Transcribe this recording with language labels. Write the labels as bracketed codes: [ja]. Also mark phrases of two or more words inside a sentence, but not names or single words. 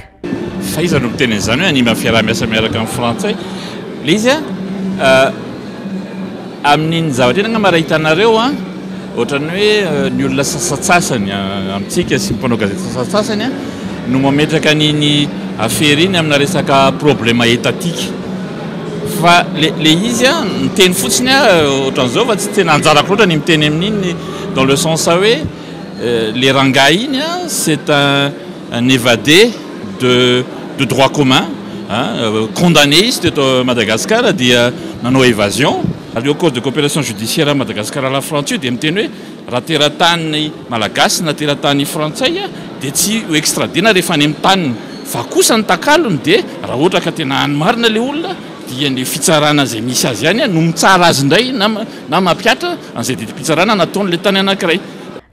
[mg] Fa iza no miteny an'izany hoe anima fiara-miasa miaraka amin'ny frantsay le izy amin'iny zavatrena mara hitanareo ohatrany hoe ny olona sasatsasany amintsika sy mpanao gazety sasatsasany no mametraka niny affaire iny amina resaka [fr] problème étatique [mg] fa le izy miteny fotsiny ohatran'izao fa tsy tena anjarako loatra ny miteny amin'iny [fr] dans le sens [mg] hoe les rangahy iny [fr] c'est un évadé de droit commun condamné [mg] izy teto Madagascar dia nanao évasion ary [fr] au cause de coopération judiciaire à Madagascar à la frontière [mg] dia miteny hoe raha teratany malagasy na teratany frantsay dia tsy ho extradena rehefa any amin'ny taniny fa kosa ny takalony dia raha ohatra ka tena anymarina le olona dia ny fitsarana izay misy azy ihany no mitsara azy indray na mampiatra an'izay dia fitsarana nataon'le tany anankiray.